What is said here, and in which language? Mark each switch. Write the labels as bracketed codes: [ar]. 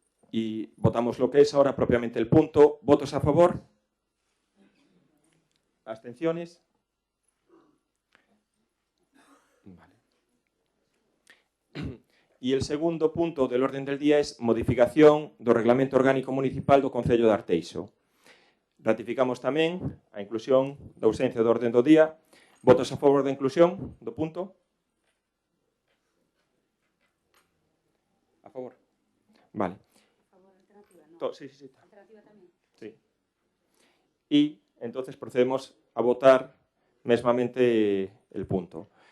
[es] Y votamos lo que es ahora propiamente el punto. ¿Votos a favor? ¿Abstenciones? Vale. Y el segundo punto del orden del día es modificación do Reglamento Orgánico Municipal do Concello de Arteixo. [gl] Ratificamos tamén a inclusión da ausencia do orden do día. ¿Votos a favor da inclusión do punto? A favor. Vale. Sí. [es] Alternativa también. Sí. Y entonces procedemos a votar mesmamente el punto.